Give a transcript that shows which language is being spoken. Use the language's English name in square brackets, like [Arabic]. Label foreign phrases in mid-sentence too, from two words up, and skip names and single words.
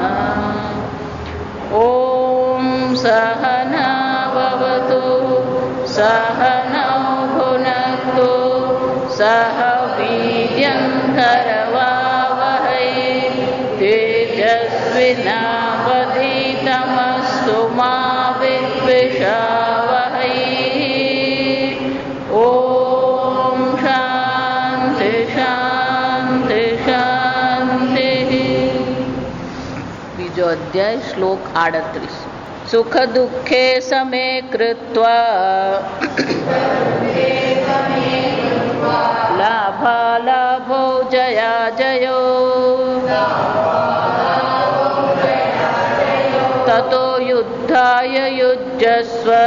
[Sanskrit] ॐ सहना भवतु सहनौ भुनक्तु सह वीर्यं करवावहै तेजस्विनावधीतमस्तु मा विद्विषावहै। ॐ शान्ति शान्ति शान्तिः। [Gujarati] બીજો અધ્યાય શ્લોક 38। [Sanskrit] સુખ દુઃખે સમે કૃત્વા લાભાલાભો જયા જયો તતો યુદ્ધાય યુજ્યસ્વ